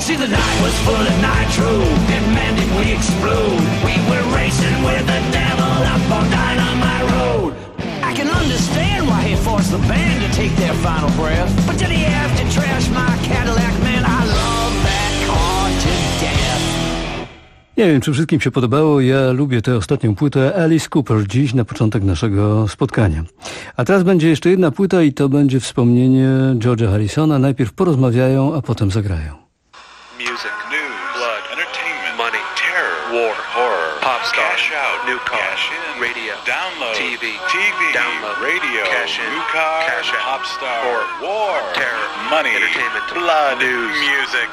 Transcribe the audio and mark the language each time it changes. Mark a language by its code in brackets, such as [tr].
[en] See, the night was full of nitro, demanding we explode. We were racing with the devil up on Dynamite Road. I can understand why he forced the band to take their final breath. But did he have to trash my Cadillac? Man, I love that car to death. [pl] Nie wiem, czy wszystkim się podobało. Ja lubię tę ostatnią płytę Alice Cooper dziś na początek naszego spotkania. A teraz będzie jeszcze jedna płyta i to będzie wspomnienie George'a Harrisona. Najpierw porozmawiają, a potem zagrają. [en] Music, news, blood, entertainment, money, terror, war, horror, pop star, cash out, new car, cash in, radio, download, TV, TV, download, radio, cash in, new car, cash out, pop star, or war, terror, money, entertainment, blood, news, music,